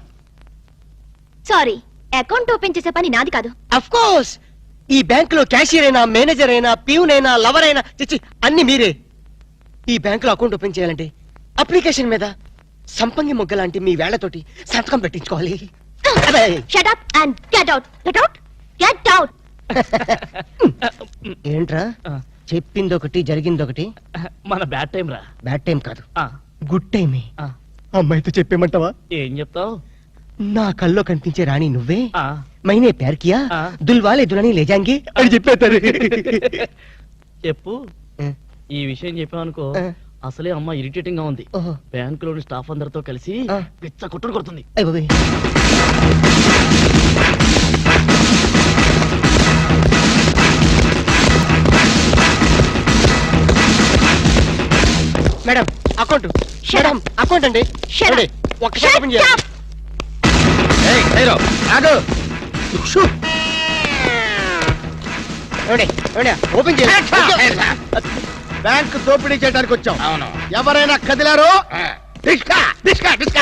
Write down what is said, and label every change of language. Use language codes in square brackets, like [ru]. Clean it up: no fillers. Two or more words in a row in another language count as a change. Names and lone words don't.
[te] సారీ, [en] account open [te] చేసే పని నాది కాదు. [en] of course [te] ఈ బ్యాంక్ లో క్యాషియర్ అయినా, మేనేజర్ అయినా, ప్యూన్ అయినా, లవర్ అయినా, చిచ్చి అన్ని మీరే. ఈ బ్యాంక్ లో [en] account open [te] చేయాలంటే అప్లికేషన్ మీద సంపంగి మొగ్గ లాంటి మీ వేళ్లతోటి సంతకం పెట్టించుకోవాలి. [en] Shut up and get out. Get out. Get out. గెట్ అవుట్. గెట్ అవుట్. [te] ఏంట్రా చెప్పింది ఒకటి జరిగింది ఒకటి? మన [en] bad time [te] రా. [en] bad time [te] కాదు, [en] good time. [te] అమ్మాయితో చెప్పేమంటావా? ఏం చెప్తావు? నా కల్లో కనిపించే రాణి నువ్వే, మైనే ప్యార్ కియా, దుల్వాలే దులని లేజాంగి అని చెప్పేస్తారు. చెప్పు. ఈ విషయం చెప్పామనుకో అసలే అమ్మ ఇరిటేటింగ్ గా ఉంది. ఓహో. బ్యాంక్ లోని స్టాఫ్ అందరితో కలిసి పిచ్చ కొట్టుడు కొడుతుంది. అయ్ బాబోయ్. [en] madam account. madam account [te] అండి. [en] Shut up. [te] ఒక్కసారి ఓపెన్ [en] Shut [te] చేయాలి. [en] up. [te] ఆగు. షూ. ఓపెన్ చేయాలి. బ్యాంక్ దోపిడీ చేయడానికి వచ్చాం. అవును. ఎవరైనా కదిలారో డిస్కా డిస్కా డిస్కా.